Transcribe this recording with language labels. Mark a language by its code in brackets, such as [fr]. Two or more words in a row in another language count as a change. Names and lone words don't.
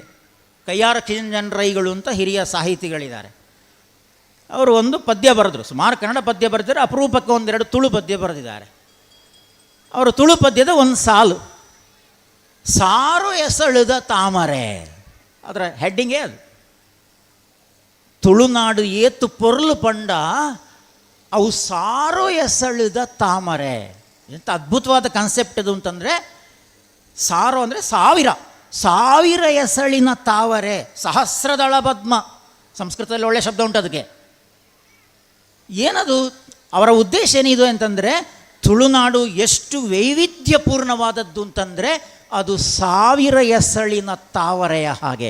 [kn] ಕಯ್ಯಾರ ಕಿಂಜನರೈಗಳು ಅಂತ ಹಿರಿಯ ಸಾಹಿತಿಗಳಿದ್ದಾರೆ. ಅವರು ಒಂದು ಪದ್ಯ ಬರೆದರು, ಸುಮಾರು ಕನ್ನಡ ಪದ್ಯ ಬರೆದಿದ್ದಾರೆ, ಅಪರೂಪಕ್ಕೆ ಒಂದೆರಡು ತುಳು ಪದ್ಯ ಬರೆದಿದ್ದಾರೆ. ಅವರು ತುಳು ಪದ್ಯದ ಒಂದು ಸಾಲು, [tcy] ಸಾರು ಎಸಳುದ ತಾಮರೆ, [kn] ಅದರ ಹೆಡ್ಡಿಂಗೇ ಅದು. [tcy] ತುಳುನಾಡು ಏತು ಪೊರ್ಲು ಪಂಡ ಅವು ಸಾರು ಎಸಳುದ ತಾಮರೆ. [kn] ಎಂಥ ಅದ್ಭುತವಾದ ಕಾನ್ಸೆಪ್ಟ್ ಇದು ಅಂತಂದರೆ, ಸಾರು ಅಂದರೆ ಸಾವಿರ, ಸಾವಿರ ಎಸಳಿನ ತಾವರೆ, ಸಹಸ್ರದಳ ಪದ್ಮ. ಸಂಸ್ಕೃತದಲ್ಲಿ ಒಳ್ಳೆಯ ಶಬ್ದ ಉಂಟು ಅದಕ್ಕೆ. ಏನದು? ಅವರ ಉದ್ದೇಶ ಏನಿದು ಅಂತಂದರೆ, ತುಳುನಾಡು ಎಷ್ಟು ವೈವಿಧ್ಯಪೂರ್ಣವಾದದ್ದು ಅಂತಂದರೆ ಅದು ಸಾವಿರ ಎಸಳಿನ ತಾವರೆಯ ಹಾಗೆ.